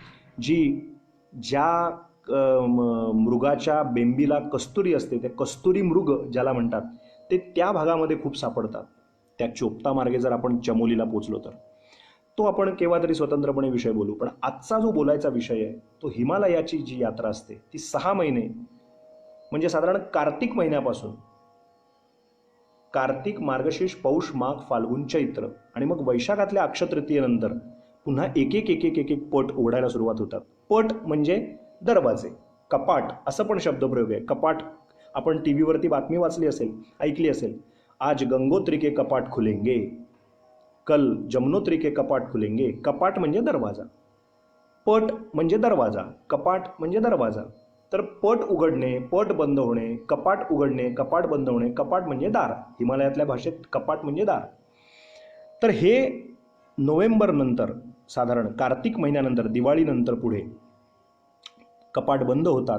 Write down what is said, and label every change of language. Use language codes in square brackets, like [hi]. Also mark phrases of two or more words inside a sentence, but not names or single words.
[mr] ज्या मृगाच्या बेंबीला कस्तुरी असते, ते कस्तुरी मृग ज्याला म्हणतात, ते त्या भागामध्ये खूप सापडतात. त्या चोपता मार्गे जर आपण चमोलीला पोचलो तर तो आपण केव्हा तरी स्वतंत्रपणे विषय बोलू. पण आजचा जो बोलायचा विषय आहे तो हिमालयाची जी यात्रा असते ती 6 महिने, म्हणजे साधारण कार्तिक महिन्यापासून, कार्तिक, मार्गशीर्ष, पौष, माघ, फाल्गुन, चैत्र आणि मग वैशाखातल्या अक्षतृतीयेनंतर पुन्हा एक एक एक एक एक एक पट उघडायला सुरुवात होतात. पट म्हणजे दरवाजे, कपाट असं पण शब्दप्रयोग आहे. कपाट आपण टी व्हीवरती बातमी वाचली असेल, ऐकली असेल, [hi] आज गंगोत्री के कपाट खुलेंगे, कल जमुनोत्री के कपाट खुलेंगे. [mr] कपाट म्हणजे दरवाजा, पट म्हणजे दरवाजा, कपाट म्हणजे दरवाजा. तर पट उघडणे, पट बंद होणे, कपाट उघडणे, कपाट बंद होणे. कपाट म्हणजे दार, हिमालयातल्या भाषेत कपाट म्हणजे दार. तर हे नोव्हेंबर नंतर, साधारण कार्तिक महिन्यानंतर, दिवाळीनंतर पुढे कपाट बंद होतात.